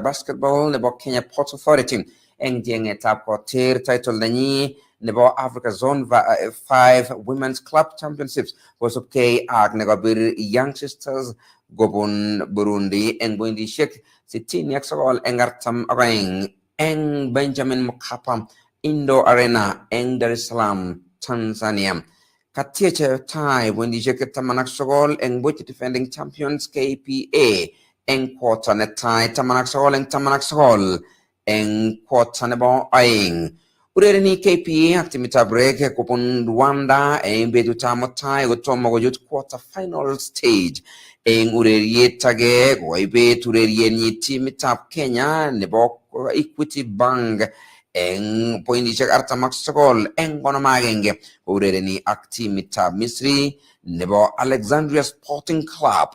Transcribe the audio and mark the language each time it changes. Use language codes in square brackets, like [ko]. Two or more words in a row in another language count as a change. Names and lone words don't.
[kln] basketball nebo Kenya Port Authority eng tieng'etab kotir title nenyi nebo Africa Zone 5 Women's Club Championships kosubkei ak nekabir Young Sisters kobun Burundi eng pointisiek 69 eng 42 eng Benjamin Mkapa Indo Arena eng Dar es Salaam, Tanzania. Katieche tai pointisiek 19 eng buch [en] defending champions [kln] KPA eng quarter netai 19 eng 19 eng quarter nebo aeng. Urereni KPA ak timitab Reg kobun Rwanda eng betutab mutai kotomo kochut [en] quarter final stage. [kln] Eng ureriet age koibet urerienyi timitab Kenya nebo Equity Bank eng pointisiek 49 eng 51 urereni ak timitab Misri nebo Alexandria Sporting Club.